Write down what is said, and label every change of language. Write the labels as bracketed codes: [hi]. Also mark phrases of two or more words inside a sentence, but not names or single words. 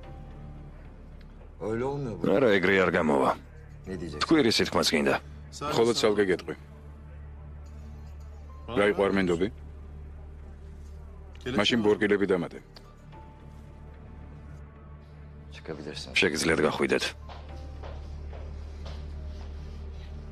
[tr] Öyle olmuyor bu. [ka] არა, ეგრე არ გამოვა. [tr] Ne diyeceksin? [ka] თქვი რის თქმაც გინდა. მხოლოდ ცალკე გეტყვი. რა იყო არ მენდობი? მაშინ ბორკილები დამატე. [tr] Çıkabilirsin. [ka] შეგიძლიათ გახვიდეთ.